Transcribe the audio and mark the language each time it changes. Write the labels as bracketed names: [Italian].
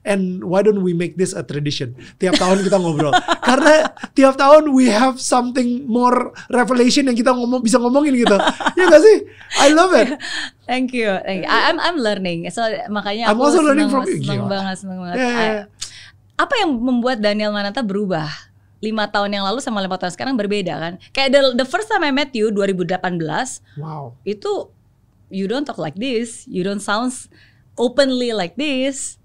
[English] And why don't we make this a tradition? [Indonesian] Tiap tahun kita ngobrol. Karena tiap tahun [English] we have something more revelation [Indonesian] yang kita bisa ngomongin gitu. Ya gak sih? [English] I love it. Thank you. I'm learning. So [Indonesian] makanya aku seneng banget. Apa yang membuat Daniel Mananta berubah? 5 tahun yang lalu sama 5 tahun sekarang berbeda kan? Kayak [English] the first time I met you 2018. Wow. [Indonesian] Itu [English] you don't talk like this. You don't sound openly like this.